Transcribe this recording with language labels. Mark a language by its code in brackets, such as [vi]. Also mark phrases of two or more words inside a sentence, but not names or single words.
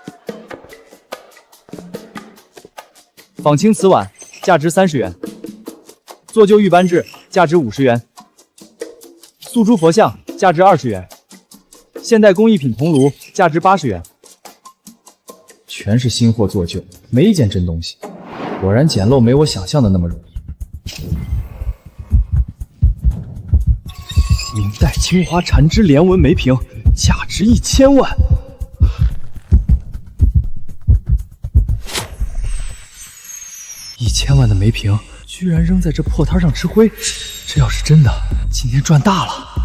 [zh] 仿青瓷碗，價值30元；做舊玉扳指，價值50元；素珠佛像，價值20元；現代工藝品銅爐，價值80元。全是新貨做舊，沒一件真東西。果然撿漏沒我想象的那麼容易。明代青花纏枝連紋梅瓶，價值1000萬。1000萬的梅瓶居然扔在這破攤上吃灰，這要是真的，今天賺大了。